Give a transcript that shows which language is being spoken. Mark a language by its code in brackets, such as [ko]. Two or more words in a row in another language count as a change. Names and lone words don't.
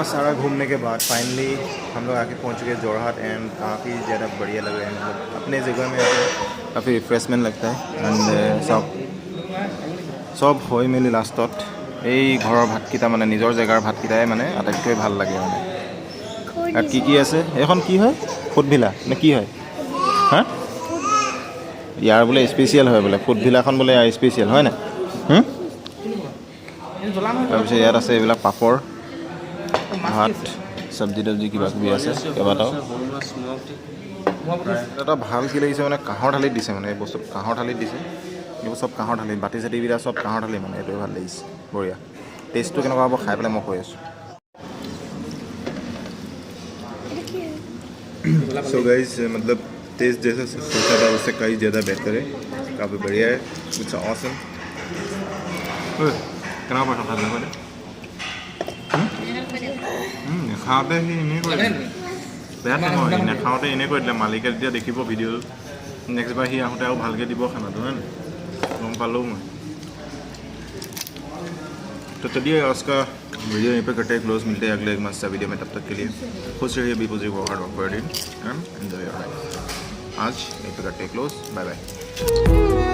[hi] जगह घूमने के बाद फाइनली हम लोग आके पहुंच चुके जोरहाट एंड काफ़ी ज़्यादा बढ़िया लग रहा है। मतलब अपने जगह में काफ़ी रिफ्रेशमेंट लगता है एंड सब [as] হৈ মেলি লাষ্টত এই ঘৰৰ ভাতকেইটা মানে নিজৰ জেগাৰ ভাতকেইটাই মানে আটাইতকৈ ভাল লাগে মানে। আৰু কি আছে এইখন কি হয় ফুডভিলা নে কি হয় হা ইয়াৰ বোলে স্পেচিয়েল হয় বোলে ফুডভিলাখন বোলে ইয়াৰ স্পেচিয়েল হয় নাই তাৰপিছত ইয়াত আছে এইবিলাক পাপৰ ভাত চব্জি তব্জি কিবা কিবি আছে কেইবাটাও। এটা ভাল কি লাগিছে মানে কাঁহৰ থালিত দিছে মানে এই বস্তু কাঁহৰ থালিত দিছে এইবোৰ চব কাঁহৰ থালি বাতি চাতিবিলাক চব কাঁহৰ থালি মানে এইটোৱে ভাল লাগিছে বঢ়িয়া। টেষ্টটো কেনেকুৱা হ'ব খাই পেলাই মই কৈ আছোঁ। [en] so guys [hi] मतलब टेस्ट जैसा सोचा था उससे कई ज़्यादा बेहतर है काफ़ी बढ़िया है [en] it's awesome. [as] কেনেকুৱা পাইছা খাবলৈ মানে নেখাওঁতে সি এনেই কৰিলে বেয়া নহয় নেখাওঁতে এনেই কৰি দিলে মালিকে যেতিয়া দেখিব ভিডিঅ' নেক্সট বাৰ সি আহোঁতে আৰু ভালকৈ দিব খানাটো হয় নাই [hi] गम पालो मैं। तो चलिए उसका वीडियो यहीं पे करते हैं क्लोज। मिलते हैं अगले एक मस्त वीडियो में, तब तक के लिए खुश रहिए, [en] be positive, work hard, work for it and enjoy your life. [hi] आज यहीं पे करते हैं क्लोज। [en] bye bye.